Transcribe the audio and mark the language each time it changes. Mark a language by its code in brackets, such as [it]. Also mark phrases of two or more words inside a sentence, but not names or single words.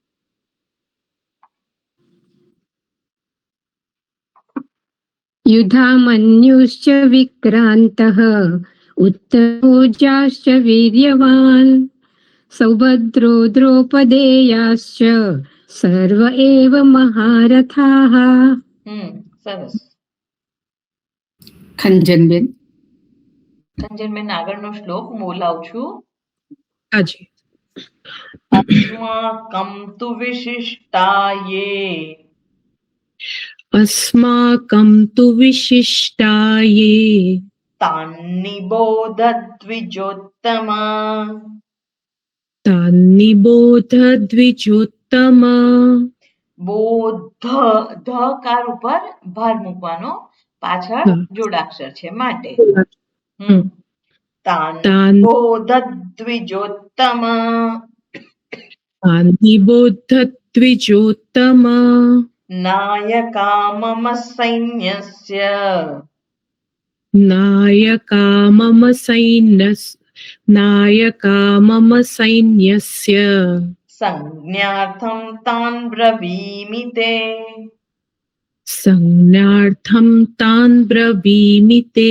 [sa] યુધામન્યુશ્ચ વિક્રાંતઃ ઉત્તમૌજાશ્ચ વીર્યવાન સૌભદ્રો દ્રૌપદેયાશ્ચ સર્વ એવ મહારથાઃ. [gu] સરસ. ખંજનબેન. ખંજનબેન, આગળનો શ્લોક હું બોલાવું છું. હાજી. [sa] अस्माकं तु विशिष्टाये अस्माकं तु विशिष्टाये तान्निबोध द्विजोत्तमा. बोध [gu] ધકાર ઉપર ભાર મૂકવાનો, પાછળ જોડાક્ષર છે માટે. [sa] તાન્નિબોધ द्विजोत्तमा नायका मम सैन्यस्य संज्ञार्थं तान् ब्रवीमि ते.